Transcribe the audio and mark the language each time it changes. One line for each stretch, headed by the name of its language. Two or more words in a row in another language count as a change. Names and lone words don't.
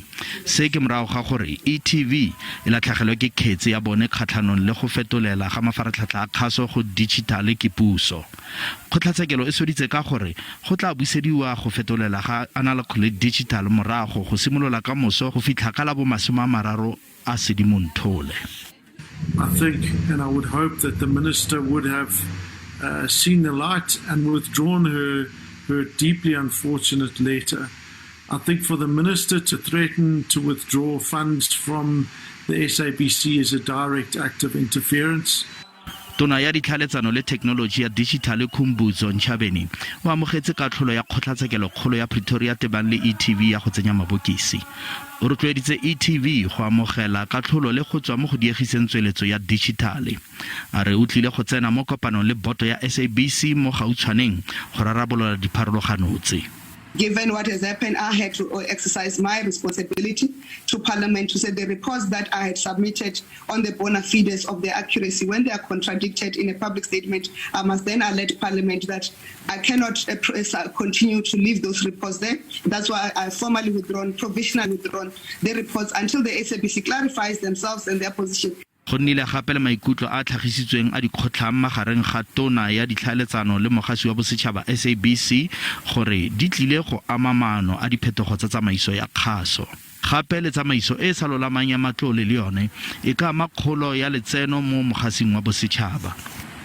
Tswana: Se ke morago ga gore e-TV e latlhagelwe ke kgetse ya bone kgatlhanong le go fetolela ga mafaratlhatlha a kgaso go digitale ke puso. Kgotlatshekelo e sweditse ka gore go tla busediwa go fetolela ga analog le digital morago go simolola ka moso go fitlha ka la bo 30 a Sedimonthole.
English: I think and I would hope that the minister would have seen the light and withdrawn her deeply unfortunate letter. I think for the minister to threaten to withdraw funds from the SABC is a direct act of interference.
Tswana: Tona ya ditlhaeletsano le technology ya digital Khumbudzo Ntshavheni o amogetse katlholo ya kgotlatshekelo kgolo ya Pretoria tebang le e-TV ya go tsenya mabokisi. O rotloeditse e-TV go amogela katlholo le go tswa mo go diegiseng tsweletso ya digitale. A re o tlile go tsena mo kopanong le boto ya SABC mo gautshwaneng go rarabolola dipharologano tse.
English: Given what has happened, I had to exercise my responsibility to Parliament to say the reports that I had submitted on the bona fides of their accuracy, when they are contradicted in a public statement, I must then alert Parliament that I cannot continue to leave those reports there. That's why I formally provisionally withdrawn the reports until the SABC clarifies themselves and their position.
Tswana: Go nnile gape le maikutlo a tlhagisitsweng a dikgotlang magareng ga tona ya ditlhaeletsano le mogasi wa bosetšhaba SABC gore di tlile go ama maano a diphetogo tsa tsamaiso ya kgaso. Gape le tsamaiso e sa lolamang ya matlole le yone e ka ama kgolo ya letseno mo mogasing wa bosetšhaba.